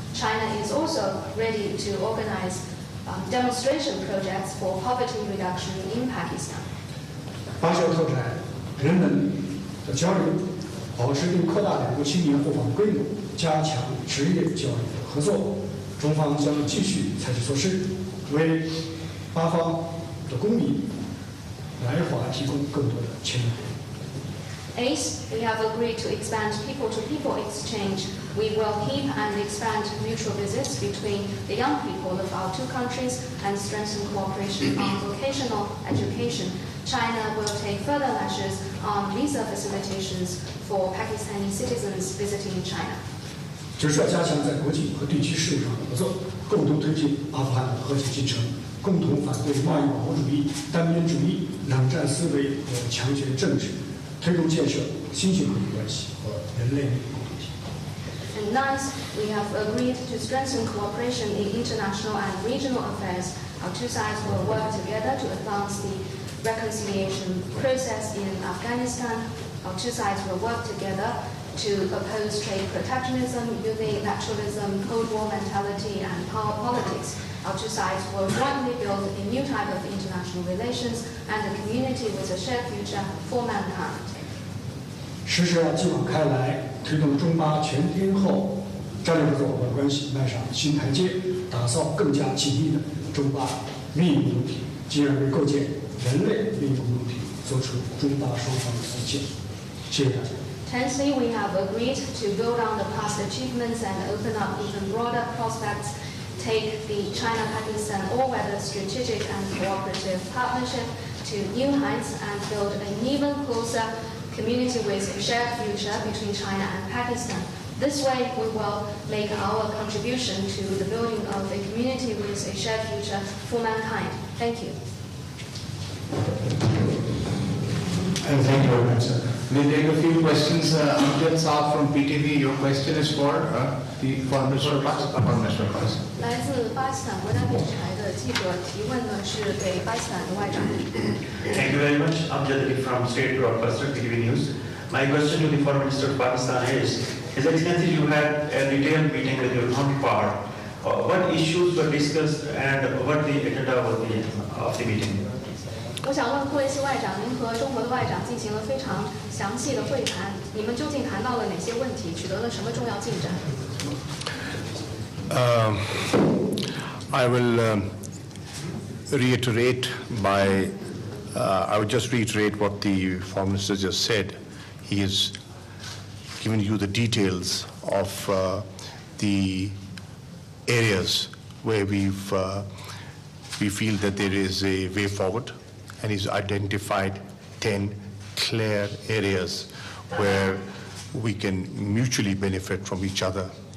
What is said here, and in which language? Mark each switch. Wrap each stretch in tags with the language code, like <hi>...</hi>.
<en>China is also ready to organize demonstration projects for poverty reduction in Pakistan.</en> <zh>八是要拓展人文的交流，保持并扩大两国青年互访规模，加强职业教育的合作，中方将继续采取措施，为巴方的公民来华提供更多的签证。</zh> <en>Eighth, we have agreed to expand people-to-people exchange. We will keep and expand mutual visits between the young people of our two countries and strengthen cooperation on vocational education. China will take further measures on visa facilitations for Pakistani citizens visiting China.</en> <zh>就是要加强在国际和地区事务上的合作，共同推进阿富汗的和解进程，共同反对贸易保护主义、单边主义、冷战思维和强权政治，推动建设新型国际关系和人类命运共同体。</zh> <en>And ninth, we have agreed to strengthen cooperation in international and regional affairs. Our two sides will work together to advance the reconciliation process in Afghanistan. Our two sides will work together to oppose trade protectionism, using nationalism, Cold War mentality, and power politics. Our two sides will jointly build a new type of international relations and a community with a shared future for mankind.</en> <zh>实施要继往开来，推动中巴全天候战略合作伙伴关系迈上新台阶，打造更加紧密的中巴命运共同体，进而为构建人类命运共同体做出中巴双方的贡献。谢谢大家。</zh> <en>Tenthly, we have agreed to build on the past achievements and open up even broader prospects, take the China-Pakistan all-weather strategic and cooperative partnership to new heights and build an even closer community with a shared future between China and Pakistan. This way, we will make our contribution to the building of a community with a shared future for mankind. Thank you. And thank you very much, sir. We'll take a few questions. Amjad Saab from PTV, your question is for the Foreign Minister of Pakistan. Foreign Minister of Pakistan.</en> <zh>来自巴基斯坦国家电视台的记者提问呢，是给巴基斯坦的外长。</zh> <en>Thank you very much. Amjad from State Broadcaster PTV News. My question to the Foreign Minister of Pakistan is, His Excellency, you had a detailed meeting with your counterpart. What issues were discussed and what the agenda was of the meeting?</en> <zh>我想问库维西外长，您和中国的外长进行了非常详细的会谈，你们究竟谈到了哪些问题，取得了什么重要进展？</zh> <en>I will reiterate I would just reiterate what the Foreign Minister just said. He has given you the details of the areas where we feel that there is a way forward, and he's identified 10 clear areas where we can mutually benefit from each other.</en>